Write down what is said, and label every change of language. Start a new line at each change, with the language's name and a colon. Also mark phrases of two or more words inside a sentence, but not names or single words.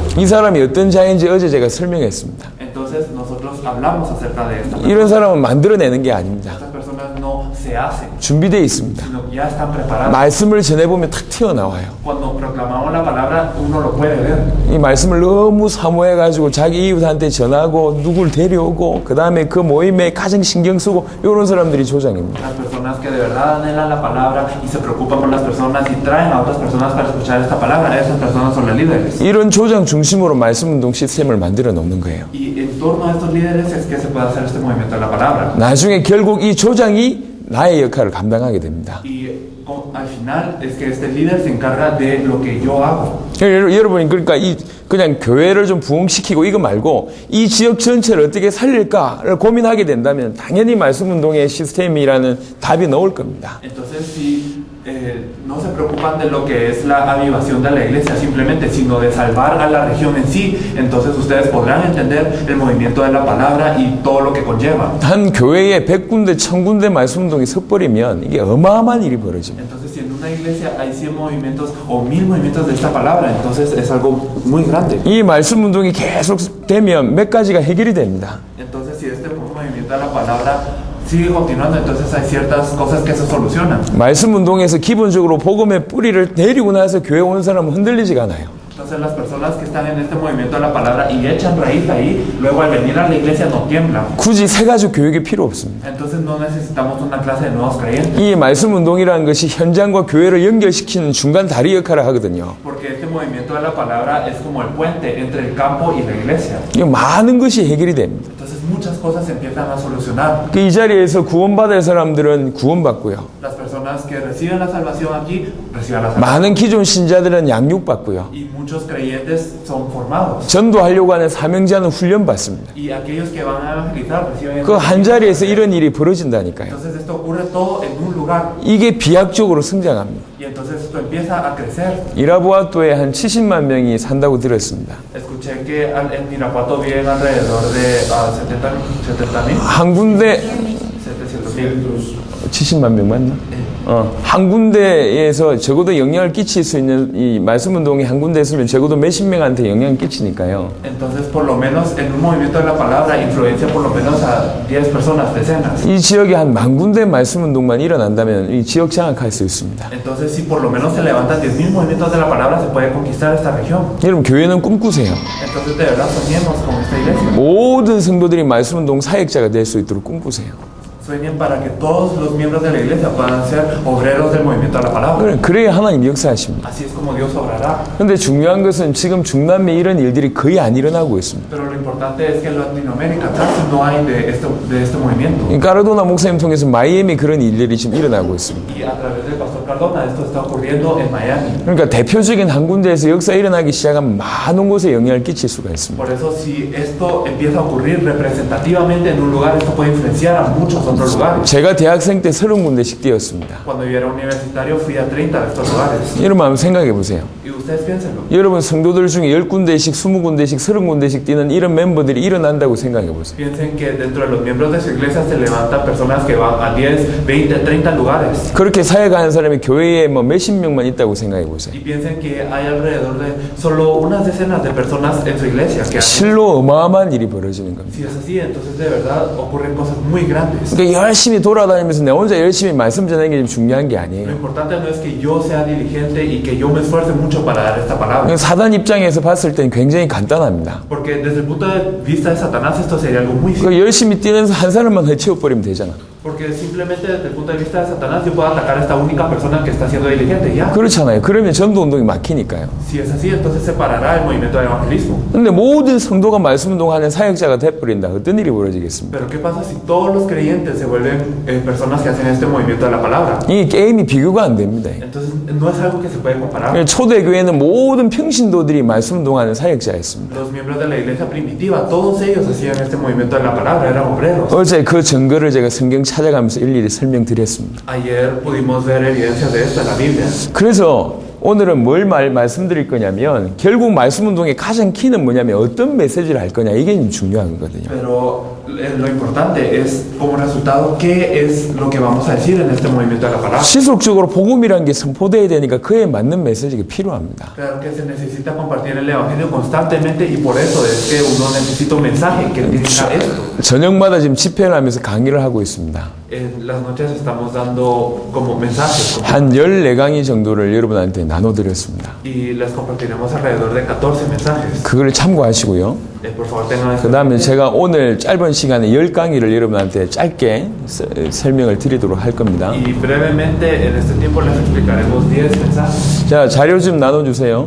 Korean: 이 사람이 어떤 자인지 어제 제가 설명했습니다.
Spanish: Entonces, nosotros hablamos acerca de esta persona.
Korean: 이런 사람은 만들어내는 게 아닙니다.
Spanish: Estas personas no se hacen,
Korean: 준비되어 있습니다.
Spanish: sino que ya están preparadas.
Korean: 말씀을 전해보면 탁 튀어나와요.
Spanish: Cuando proclamamos la palabra, uno lo puede ver.
Korean: 이 말씀을 너무 사모해가지고 자기 이웃한테 전하고 누굴 데려오고 그 다음에 그 모임에 가장 신경 쓰고 이런 사람들이 조장입니다.
Spanish: Las personas que de verdad anhelan la palabra y se preocupan por las personas y traen a otras personas para escuchar esta palabra, esas personas son las líderes.
Korean: 이런 조장 중심으로 말씀 운동 시스템을 만들어 놓는 거예요.
Spanish: Y en torno a estos líderes es que se puede hacer este movimiento de la palabra.
Korean: 나중에 결국 이 조장이 나의 역할을 감당하게 됩니다.
Spanish: Y al final es que este líder se encarga de lo que yo hago.
Korean: 여러분이 그러니까 그냥 교회를 좀 부흥시키고 이거 말고 이 지역 전체를 어떻게 살릴까를 고민하게 된다면 당연히 말씀 운동의 시스템이라는 답이 나올 겁니다.
Spanish: Entonces, si no se preocupan de lo que es la avivación de la iglesia simplemente, sino de salvar a la región en sí, entonces ustedes podrán entender el movimiento de la palabra y todo lo que conlleva.
Korean: 한 교회에 100군데, 1000군데 말씀 운동이 섞버리면 이게 어마어마한 일이 벌어집니다.
Spanish: Entonces, si en una iglesia hay 100 movimientos o 1000 movimientos de esta palabra, entonces es algo muy grande.
Korean: 이 말씀 운동이 계속 되면 몇 가지가 해결이 됩니다.
Spanish: Entonces, si este movimiento de la palabra sigue continuando, entonces hay ciertas cosas que se solucionan.
Korean: 말씀 운동에서 기본적으로 복음의 뿌리를 내리고 나서 교회 오는 사람은 흔들리지가 않아요.
Spanish: Entonces las personas que están en este movimiento de la palabra y echan raíz ahí, luego al venir a la iglesia no tiemblan.
Korean: 굳이 세 가지 교육이 필요 없습니다.
Spanish: Entonces no necesitamos una clase de nuevos creyentes.
Korean: 이 말씀 운동이라는 것이 현장과 교회를 연결시키는 중간 다리 역할을 하거든요.
Spanish: Porque este movimiento de la palabra es como el puente entre el campo y la iglesia.
Korean: 이 많은 것이 해결이 됩니다.
Spanish: Entonces muchas cosas se empiezan a solucionar.
Korean: 이 자리에서 구원받을 사람들은 구원받고요.
Spanish: Las personas que reciben la salvación aquí, reciben la salvación.
Korean: 많은 기존 신자들은 양육받고요.
Spanish: Y muchos creyentes son formados.
Korean: 전도하려고 하는 사명자는 훈련받습니다.
Spanish: Y aquellos que van a evangelizar reciben.
Korean: 그 한 자리에서 이런 일이 벌어진다니까요.
Spanish: Entonces esto ocurre todo en un lugar.
Korean: 이게 비약적으로 성장합니다.
Spanish: Y entonces esto empieza a crecer.
Korean: 이라부아토에 한 70만 명이 산다고 들었습니다.
Spanish: Escuché que en Irapuato viven alrededor de 70,000.
Korean: 한 군데
Spanish: 700,000.
Korean: 70만 명 맞나? 한 군데에서 적어도 영향을 끼칠 수 있는 이 말씀 운동이 한 군데에 있으면 적어도 몇십 명한테 영향을 끼치니까요.
Spanish: Entonces, por lo menos en un movimiento de la palabra influencia por lo menos a 10 personas, decenas.
Korean: 이 지역에 한 만 군데 말씀 운동만 일어난다면 이 지역 장악할 수 있습니다.
Spanish: Entonces, si por lo menos se levantan 10,000 movimientos de la palabra, se puede conquistar esta región.
Korean: 여러분 교회는 꿈꾸세요.
Spanish: Entonces, de verdad, soñemos con esta iglesia.
Korean: 모든 성도들이 말씀 운동 사역자가 될 수 있도록 꿈꾸세요.
Spanish: Sueñen para que todos los miembros de la iglesia puedan ser obreros del movimiento de la palabra.
Korean: 그래야 하나님 역사하십니다.
Spanish: Así es como Dios obrará.
Korean: 그런데 중요한 것은 지금 중남미에 이런 일들이 거의 안 일어나고 있습니다.
Spanish: Pero lo importante es que en Latinoamérica casi no hay de este movimiento.
Korean: 까르도나 목사님 통해서 마이애미 그런 일들이 지금 일어나고 있습니다.
Spanish: Y a través del pastor Cardona esto está ocurriendo en Miami.
Korean: 그러니까 대표적인 한 군데에서 역사 일어나기 시작하면 많은 곳에 영향을 끼칠 수가 있습니다.
Spanish: Por eso si esto empieza a ocurrir representativamente en un lugar, esto puede influenciar a muchos otros lugares.
Korean: 제가 대학생 때 30군데씩 뛰었습니다.
Spanish: Cuando yo era universitario fui a 30 de estos lugares.
Korean: 여러분 한번 생각해 보세요.
Spanish: Y ustedes piénsenlo.
Korean: 여러분 성도들 중에 10군데씩, 20군데씩, 30군데씩 뛰는 이런 멤버들이 일어난다고 생각해 보세요.
Spanish: Piensen que dentro de los miembros de su iglesia se levantan personas que van a 10, 20, 30 lugares.
Korean: 그렇게 사역하는 사람이 교회에 뭐 몇십 명만 있다고 생각해 보세요.
Spanish: Y piensen que hay alrededor de solo unas decenas de personas en su iglesia que hacen.
Korean: 실로 어마어마한 일이 벌어지는 겁니다.
Spanish: Si es así, entonces de verdad ocurren cosas muy grandes.
Korean: 그러니까 열심히 돌아다니면서 내 혼자 열심히 말씀 전하는 게 중요한 게
Spanish: Lo
Korean: 아니에요.
Spanish: importante no es que yo sea diligente y que yo me esfuerce mucho para dar esta palabra.
Korean: 사단 입장에서 봤을 땐 굉장히 간단합니다.
Spanish: Porque desde el punto de vista de Satanás esto sería algo muy
Korean: 그
Spanish: simple.
Korean: 열심히 뛰면서 한 사람만 해치워버리면 되잖아.
Spanish: Porque simplemente desde el punto de vista de Satanás yo puedo atacar a esta única persona que está siendo diligente, ¿ya?
Korean: 그렇잖아요. 그러면 전도운동이 막히니까요.
Spanish: Si es así, entonces separará el movimiento del evangelismo.
Korean: 근데 모든 성도가 말씀운동하는 사역자가 돼버린다. 어떤 일이 벌어지겠습니까?
Spanish: Pero ¿qué pasa si todos los creyentes se vuelven personas que hacen este movimiento de la palabra?
Korean: 이 게임이 비교가 안 됩니다.
Spanish: Entonces no es algo que se puede comparar.
Korean: 초대교회는 모든 평신도들이 말씀운동하는 사역자였습니다.
Spanish: Los miembros de la iglesia primitiva, todos ellos hacían este movimiento de la palabra, eran obreros.
Korean: 어제 그 증거를 제가 성경 찾아가면서 일일이 설명드렸습니다.
Spanish: Ayer pudimos ver evidencias de esto en la Biblia.
Korean: 그래서 오늘은 뭘 말씀드릴 거냐면 결국 말씀운동의 가장 키는 뭐냐면 어떤 메시지를 할 거냐 이게 중요한 거거든요.
Spanish: Pero lo importante es como resultado qué es lo que vamos a decir en este movimiento de la palabra.
Korean: 지속적으로 복음이라는 게 선포돼야 되니까 그에 맞는 메시지가 필요합니다.
Spanish: Claro que se necesita compartir el evangelio constantemente y por eso es que uno necesita un mensaje que tenga esto.
Korean: 저녁마다 지금 집회를 하면서 강의를 하고 있습니다.
Spanish: En las noches estamos dando como mensajes
Korean: 한 14강의 정도를 여러분한테 나눠드렸습니다.
Spanish: y les compartiremos alrededor de 14 mensajes.
Korean: 그걸 참고하시고요.
Spanish: Por favor tengan esto.
Korean: 그 다음에 제가 오늘 짧은 시간에 10강의를 여러분한테 짧게 설명을 드리도록 할 겁니다.
Spanish: Y brevemente en este tiempo les explicaremos 10 mensajes.
Korean: 자, 자료 좀 나눠주세요.